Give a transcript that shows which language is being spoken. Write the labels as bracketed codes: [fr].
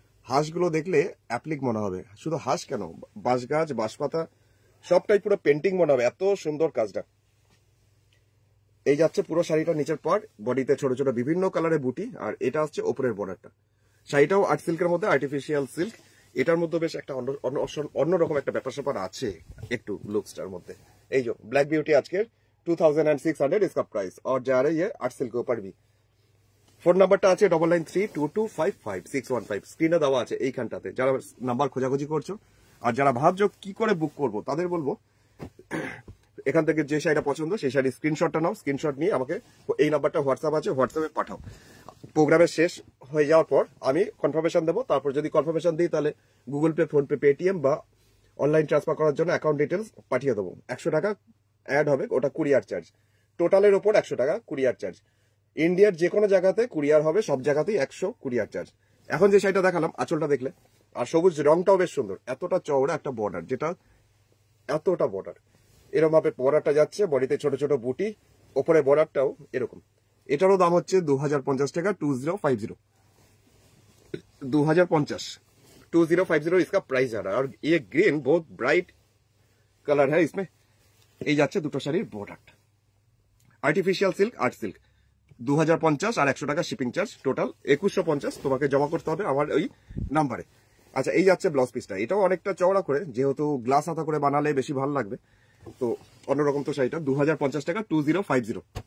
[bn] হাঁসগুলো দেখলে অ্যাপ্লিক মনে হবে, শুধু হাঁস কেন, বাঁশ গাছ, বাঁশপাতা, সবটাই পুরো পেন্টিং মনে হবে, এত সুন্দর কাজটা। এই যাচ্ছে পুরো শাড়িটা নিচের পর, বডিতে ছোট ছোট বিভিন্ন কালারের বুটি। আর এটা হচ্ছে ওপরের বর্ডারটা। শাড়িটাও আর্ট সিল্কের মধ্যে, আর্টিফিশিয়াল সিল্ক। এটার মধ্যে বেশ একটা অন্যরকম একটা ব্যাপার স্যাপার আছে একটু লুকসটার মধ্যে। এই যে ব্ল্যাক বিউটি আজকের [hi] 2600 इसका प्राइस, और जा रही है आर्ट सिल्क के ऊपर भी। [bn] ফোন নাম্বারটা আছে 9932255615, স্ক্রিনে দেওয়া আছে এইখানটাতে। যারা নাম্বার খোঁজাখুঁজি করছো আর যারা ভাবছো কি করে বুক করবো, তাদের বলবো এখান থেকে যে শাড়িটা পছন্দ সেই শাড়ির স্ক্রিনশটটা নাও। স্ক্রিনশট নিয়ে আমাকে এই নাম্বারটা হোয়াটসঅ্যাপ আছে, হোয়াটসঅ্যাপে পাঠাও। প্রোগ্রামের শেষ হয়ে যাওয়ার পর আমি কনফার্মেশন দেবো। তারপর যদি কনফার্মেশন দিই, তাহলে গুগল পে, ফোনপে, পেটিএম বা অনলাইন ট্রান্সফার করার জন্য অ্যাকাউন্ট ডিটেলস পাঠিয়ে দেবো। 100 টাকা অ্যাড হবে, ওটা কুরিয়ার চার্জ। টোটালের ওপর 100 টাকা কুরিয়ার চার্জ। ইন্ডিয়ার যে কোনো জায়গাতে কুরিয়ার হবে, সব জায়গাতেই 100 কুরিয়ার চার্জ। এখন যে শাড়িটা দেখালাম, আঁচলটা দেখলে, আর সবুজ রংটাও বেশ সুন্দর, এতটা চওড়া একটা বর্ডার, যেটা এতটা বর্ডার এরকম ভাবে বর্ডারটা যাচ্ছে, বডিতে ছোট ছোট বুটি, ওপরে বর্ডারটাও এরকম। এটারও দাম হচ্ছে 2050 টাকা, 2050। [hi] 2050 इसका प्राइस आ रहा है। और ये ग्रीन बहुत ब्राइट कलर है इसमें। [bn] এই যাচ্ছে দুটো শাড়ির বর্ডারটা। আর্টিফিশিয়াল সিল্ক, আর্ট সিল্ক, 2050 আর 100 টাকা শিপিং চার্জ, টোটাল 2150 তোমাকে জমা করতে হবে আমার ওই নাম্বারে। আচ্ছা, এই যাচ্ছে ব্লাউজ পিসটা। এটাও অনেকটা চওড়া করে, যেহেতু গ্লাস হাতা করে বানালে বেশি ভালো লাগবে, তো অন্যরকম তো শাড়িটা 2050 টাকা, 2050।